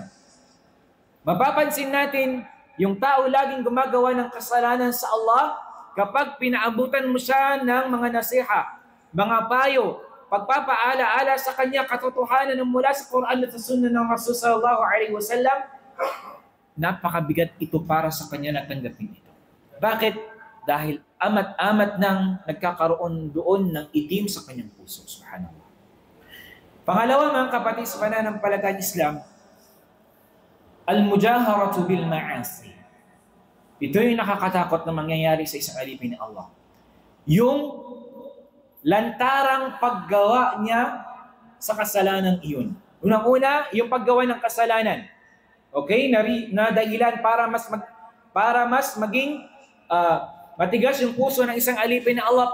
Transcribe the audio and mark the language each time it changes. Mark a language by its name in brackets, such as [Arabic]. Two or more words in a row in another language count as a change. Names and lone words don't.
[Filipino] Mapapansin natin, yung tao laging gumagawa ng kasalanan sa Allah, kapag pinaabutan mo siya ng mga nasiha, mga payo, pagpapaala-ala sa kanya katotohanan ng mula sa Quran at sa Sunnah ng Rasul [Arabic] صلى الله عليه وسلم, [Filipino] napakabigat ito para sa kanya na tanggapin ito. Bakit? Dahil amat-amat nang nagkakaroon doon ng itim sa kanyang puso. Subhanallah. Pangalawa, mga kapatid sa pananampalatayang Islam, [Arabic] المجاهرة بالمعاصي. [Filipino] Ito yung nakakatakot na mangyayari sa isang alipin ni Allah. Yung lantarang paggawa niya sa kasalanan iyon. Unang-una, yung paggawa ng kasalanan. Okay? Na dahilan para mas maging matigas yung puso ng isang alipin na Allah.